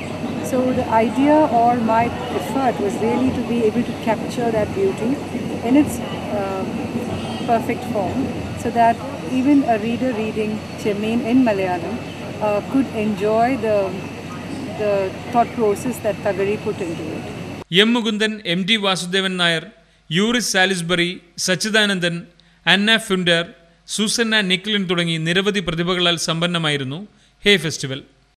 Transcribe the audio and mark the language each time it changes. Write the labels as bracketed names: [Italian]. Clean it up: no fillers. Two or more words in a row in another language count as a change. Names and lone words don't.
[English] So the idea or my effort was really to be able to capture that beauty in its perfect form, so that even a reader reading Jesme in Malayalam could enjoy the thought process that Thagari put into it. [Malayalam] M. Mukundan, M.D. Vasudevan Nair, Yuris Salisbury, Sachidanandan, Anna Funder, Susanna Nicklin തുടങ്ങി നിരവധി പ്രതിഭകളാൽ സമ്പന്നമായിരുന്നു ഹേ ഫെസ്റ്റിവൽ.